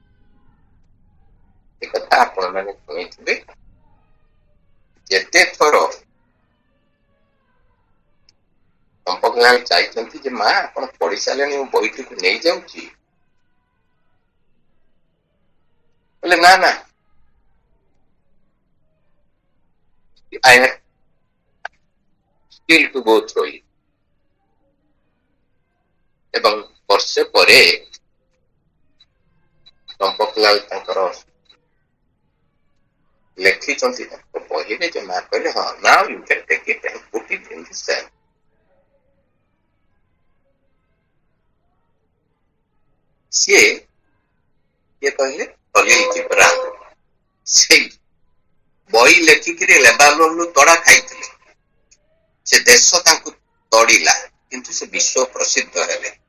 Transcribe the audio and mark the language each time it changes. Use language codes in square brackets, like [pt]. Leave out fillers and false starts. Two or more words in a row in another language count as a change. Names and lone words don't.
[or] ଏ କଥା ଆପଣ ମାନେ ଶୁଣିଥିବେ। ଯେତେ ଥର ଚମ୍ପକଲାଲ ଚାହିଁଛନ୍ତି ଯେ ମା ଆପଣ ପଢି ସାରିଲେଣି, ମୁଁ ବହିଟିକୁ ନେଇଯାଉଛି, ବୋଲେ ନା ନା, [en] I have still to go through it। [or] ଏବଂ ବର୍ଷେ ପରେ ଚମ୍ପକଲାଲ ତାଙ୍କର ଲେଖିଛନ୍ତି ତାଙ୍କ ବହିରେ ଯେ ମା କହିଲେ ହଁ, [en] now you can take it and put it in the cell। [or] ସିଏ କହିଲେ ଅଲିଲ ଜିବ୍ରାନ ସେଇ ବହି ଲେଖିକିରି ଲେବାନନରୁ ତଡା ଖାଇଥିଲେ। ସେ ଦେଶ ତାଙ୍କୁ ତଡିଲା, କିନ୍ତୁ ସେ ବିଶ୍ୱ ପ୍ରସିଦ୍ଧ ହେଲେ।